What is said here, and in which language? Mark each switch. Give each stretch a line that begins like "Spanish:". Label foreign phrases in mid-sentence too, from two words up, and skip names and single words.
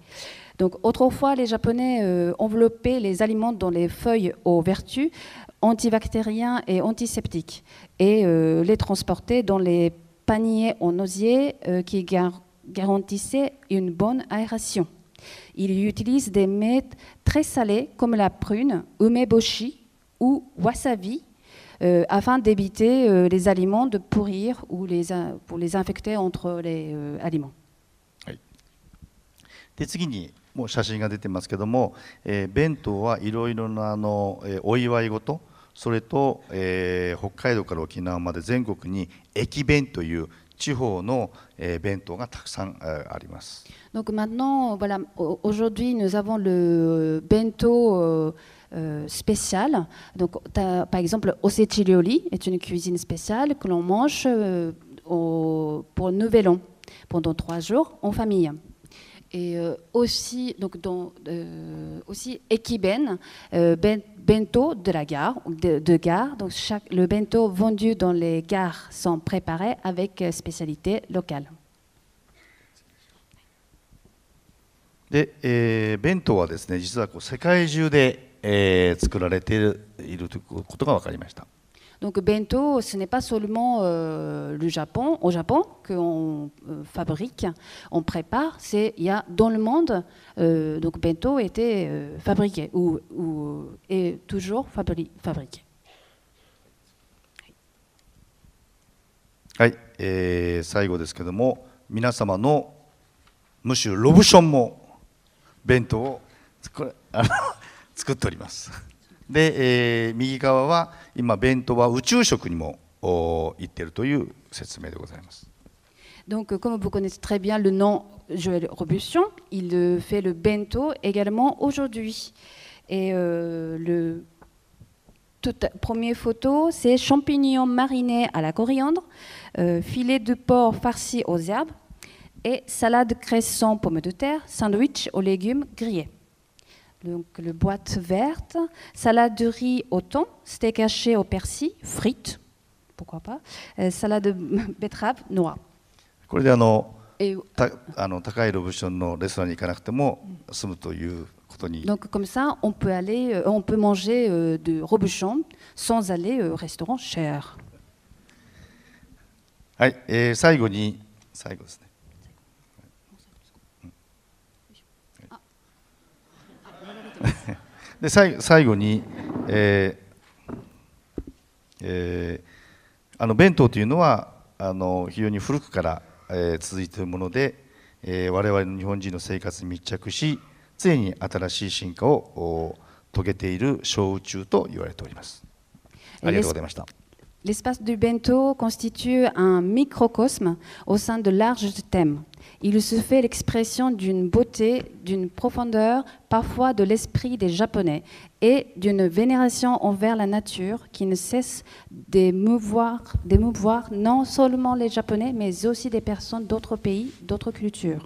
French: Donc autrefois, les Japonais enveloppaient les aliments dans les feuilles aux vertus antibactériens et antiseptiques et les transportaient dans les paniers en osier qui garantissaient une bonne aération. Ils utilisent des mets très salés comme la prune, umeboshi ou wasabi, afin d'éviter les aliments de pourrir ou pour les infecter entre les aliments.
Japanese: で次にもう写真が出てますけども、弁当はいろいろなお祝い事、それと、北海道から沖縄まで全国に駅弁という地方の、弁当がたくさんあります。
French: Donc maintenant, voilà, aujourd'hui nous avons le bento spécial. Donc, par exemple, osechi ryori est une cuisine spéciale que l'on mange pour Nouvel An, pendant 3 jours en famille. Et aussi, donc, aussi ekiben, bento de la gare, de gare. Donc, le bento vendu dans les gares sont préparés avec spécialité locale.
Japanese: で、弁当はですね、実は世界中で、作られているということが分かりました。
French: Donc bento, ce n'est pas seulement au Japon qu'on fabrique, on prépare. Il y a dans le monde, donc bento était fabriqué ou est toujours fabriqué.
Japanese: はい、最後ですけども、皆様のむしろロブションも弁当を作っております。で、右側は今弁当は宇宙食にも行っているという説明でございます。
French: Donc, comme vous connaissez très bien le nom Joël Robuchon, il fait le bento également aujourd'hui. Et première photo, c'est champignons marinés à la coriandre, filet de porc farci aux herbes et salade cresson pommes de terre, sandwich aux légumes grillés. Donc, le boîte verte, salade de riz au thon, steak haché au persil, frites, pourquoi pas, salade de betterave, noix.
Japanese: これで高いロブションのレストランに行かなくても済むということに。
French: Donc comme ça, on peut manger de Robuchon sans aller au restaurant cher.
Japanese: はい、最後ですね。で最後に、弁当というのは非常に古くから、続いているもので、我々の日本人の生活に密着し常に新しい進化を遂げている小宇宙と言われております。ありがとうございました。
French: L'espace du bento constitue un microcosme au sein de larges thèmes. Il se fait l'expression d'une beauté, d'une profondeur, parfois de l'esprit des Japonais, et d'une vénération envers la nature qui ne cesse d'émouvoir non seulement les Japonais, mais aussi des personnes d'autres pays, d'autres cultures.